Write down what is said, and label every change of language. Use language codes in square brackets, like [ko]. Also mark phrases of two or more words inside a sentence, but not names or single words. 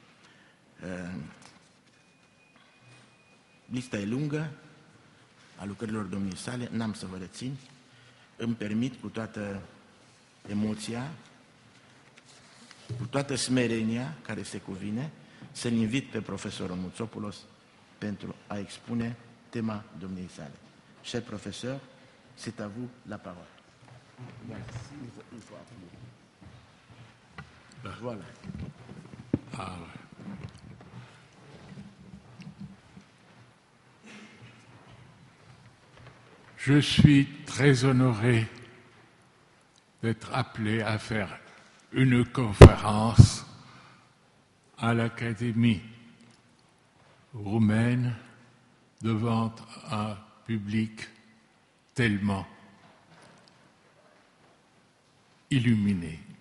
[ro] Lista e lungă a lucrărilor domniei sale, n-am să vă rețin. Îmi permit cu toată emoția, cu toată smerenia care se cuvine, să-l invit pe profesorul Mutsopoulos pentru a expune tema domniei sale. [fr] Cher professeur, c'est à vous la parole. Voilà. Ah ouais. Je suis très honoré d'être appelé à faire une conférence à l'Académie roumaine devant un public tellement illuminé.